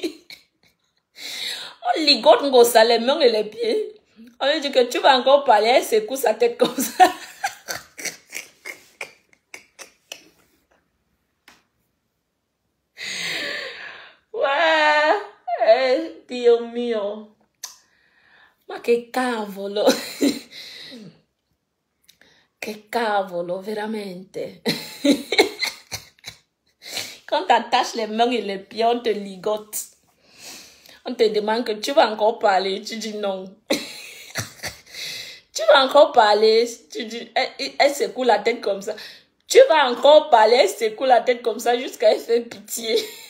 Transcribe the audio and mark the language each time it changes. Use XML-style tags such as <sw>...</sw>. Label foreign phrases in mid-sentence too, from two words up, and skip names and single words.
<fr>On ligote Ngosa les mains et les pieds. On lui dit que tu vas encore parler, elle secoue sa tête comme ça. Ouais,</fr> <it>Dio mio. Ma che cavolo. Che cavolo, veramente.</it> <fr>Quand tu attaches les mains et les pieds, on te ligote. On te demande que tu vas encore parler. Tu dis non. Tu vas encore parler. Tu dis, elle secoue la tête comme ça. Tu vas encore parler, elle secoue la tête comme ça jusqu'à elle faire pitié.</fr>